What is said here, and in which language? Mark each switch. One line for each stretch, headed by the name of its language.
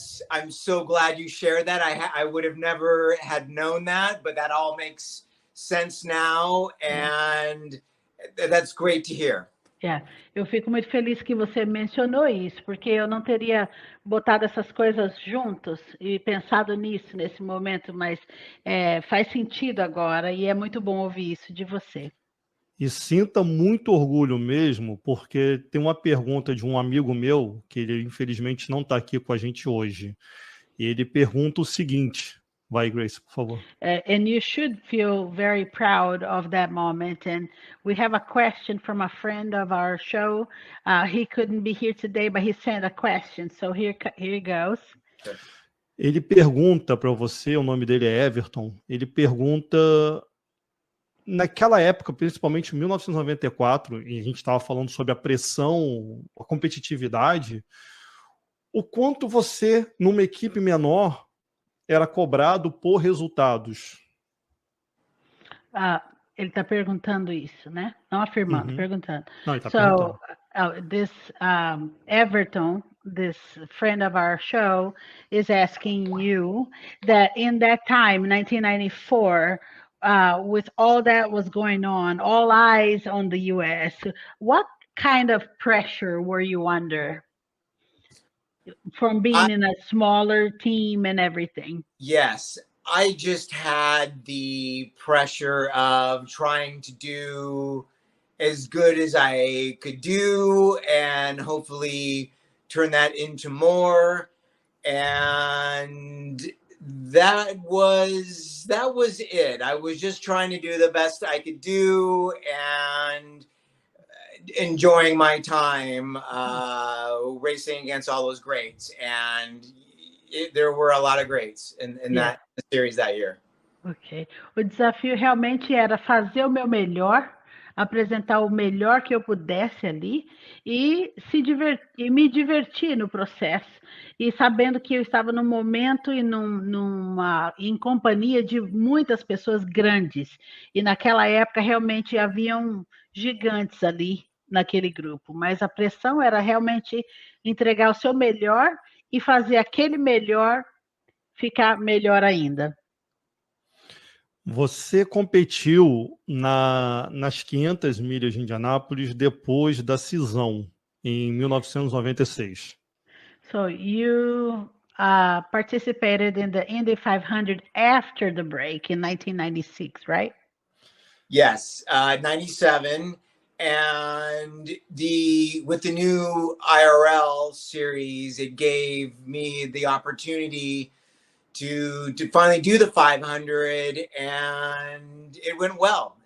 English: I'm so glad you shared that. I would have never had known that, but that all makes sense now, and that's great to hear.
Portuguese: Eu fico muito feliz que você mencionou isso, porque eu não teria botado essas coisas juntos e pensado nisso nesse momento, mas faz sentido agora e é muito bom ouvir isso de você. E sinta muito orgulho mesmo, porque tem uma pergunta de um amigo meu, que ele infelizmente não está aqui com a gente hoje. E ele pergunta o seguinte. Vai, Grace, por favor.
English: And you should feel very proud of that moment. And we have a question from a friend of our show. He couldn't be here today, but he sent a question. So here he goes.
Portuguese: Ele pergunta para você, o nome dele é Everton, ele pergunta, naquela época, principalmente em 1994, e a gente estava falando sobre a pressão, a competitividade, o quanto você, numa equipe menor, era cobrado por resultados. Ele está perguntando isso, né? Não afirmando, perguntando. Não, ele está perguntando.
English: This Everton, this friend of our show, is asking you that in that time, 1994, with all that was going on, all eyes on the U.S., what kind of pressure were you under? From being in a smaller team and everything. Yes, I just had the pressure of trying to do as good as I could do and hopefully turn that into more. And that was it. I was just trying to do the best I could do and enjoying my time racing against all those greats, and there were a lot of greats in that series that year. Ok.
Portuguese: O desafio realmente era fazer o meu melhor, apresentar o melhor que eu pudesse ali e me divertir no processo. E sabendo que eu estava num momento e em companhia de muitas pessoas grandes. E naquela época realmente haviam gigantes ali naquele grupo, mas a pressão era realmente entregar o seu melhor e fazer aquele melhor ficar melhor ainda. Você competiu nas 500 milhas de Indianápolis depois da cisão, em 1996.
English: So you participated in the Indy 500 after the break in 1996, right? Yes, 97. And with the new IRL series, it gave me the opportunity to finally do the 500, and it went well.